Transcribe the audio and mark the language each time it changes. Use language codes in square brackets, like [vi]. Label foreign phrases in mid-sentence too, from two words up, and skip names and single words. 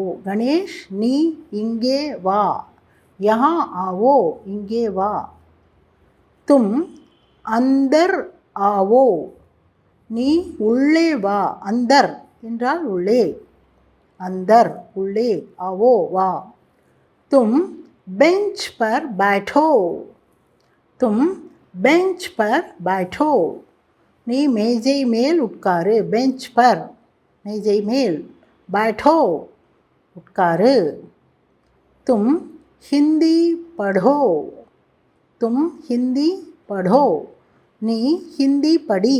[ta] கணேஷ் நீ இங்கே வா. [hi] यहाँ आओ [ta] இங்கே வா. [hi] तुम अंदर आओ. [ta] நீ உள்ளே வா. அந்தர் என்றால் உள்ளே. அந்தர் உள்ளே, ஆவோ வா. [hi] தும் बेंच पर बैठो. तुम बेंच पर बैठो. [ta] நீ மேஜை மேல் உட்காரு. [hi] बेंच पर [ta] மேஜை மேல், बैठो உட்காரு. [hi] तुम हिंदी पढ़ो. तुम हिंदी पढ़ो. [ta] நீ ஹிந்தி படி.